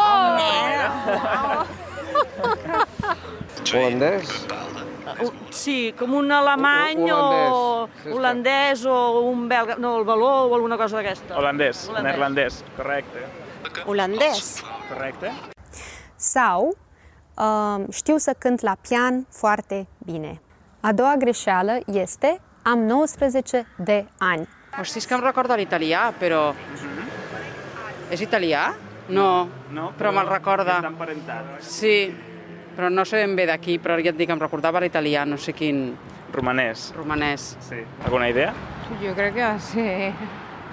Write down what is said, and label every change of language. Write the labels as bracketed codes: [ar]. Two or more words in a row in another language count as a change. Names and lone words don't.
[ca] Holandès? Sí, com un alemany o holandès o un belga, no, el való o alguna cosa d'aquesta. Holandès, neerlandès, correcte. Olandez. Correcte. [ro] Sau știu să cânt la pian foarte bine. A doua greșeală este am 19 de ani. [ca] Hosti, és que em recorda l'italià, però... És italià? No, però me'l recorda. Està emparentat. Sí, però no sé ben bé d'aquí, però ja et dic, em recordava l'italià, no sé quin... Romanès. Romanès. Sí. Alguna idea? Jo crec que sí.